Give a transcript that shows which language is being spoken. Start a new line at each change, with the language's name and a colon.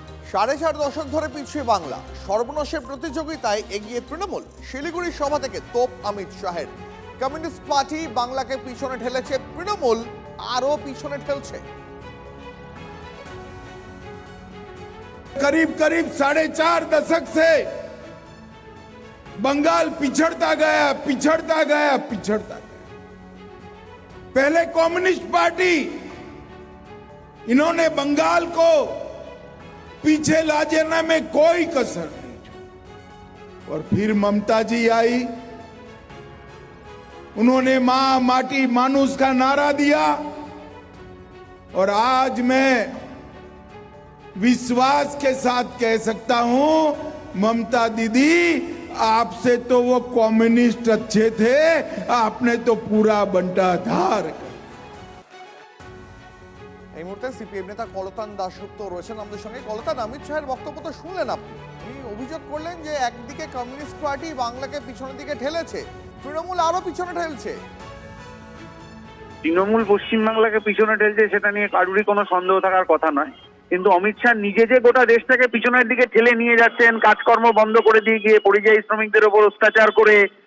Bangla: সাড়ে 4 দশক ধরে পিছিয়ে বাংলা, সর্বনাশের প্রতিযোগিতায় এগিয়ে তৃণমূল। শিলিগুড়ির সভা থেকে তোপ অমিত শাহের। কমিউনিস্ট পার্টি বাংলাকে পিছনে ঠেলেছে, তৃণমূল আরো পিছনে ঠেলছে।
Hindi: करीब करीब 4.5 दशक से बंगाल पिछड़ता गया, पिछड़ता गया, पिछड़ता गया। पहले कम्युनिस्ट पार्टी, इन्होंने बंगाल को पीछे ला जाने में कोई कसर नहीं छोड़ी। और फिर ममता जी आई, उन्होंने मां माटी मानुष का नारा दिया। और आज मैं विश्वास के साथ कह सकता हूं, ममता दीदी आपसे तो वो कम्युनिस्ट अच्छे थे, आपने तो पूरा बंटाधार।
Bangla: এই মুহূর্তে সিপিএম নেতা কলতান দাশগুপ্ত রয়েছেন আমাদের সঙ্গে। কলতান, অমিত শাহের বক্তব্য তো শুনলেন আপনি। উনি অভিযোগ করলেন যে একদিকে কমিউনিস্ট পার্টি বাংলাকে পিছনের দিকে ঠেলেছে, তৃণমূল আরো পিছনে ঠেলছে। তৃণমূল পশ্চিমবাংলাকে পিছনে ঠেলছে সেটা নিয়ে কারুরই কোনো সন্দেহ থাকার কথা নয়, কিন্তু অমিত শাহ নিজে যে গোটা দেশটাকে পিছনের দিকে ঠেলে নিয়ে যাচ্ছেন, কাজকর্ম বন্ধ করে দিয়ে গিয়ে পরিযায়ী শ্রমিকদের ওপর অত্যাচার করে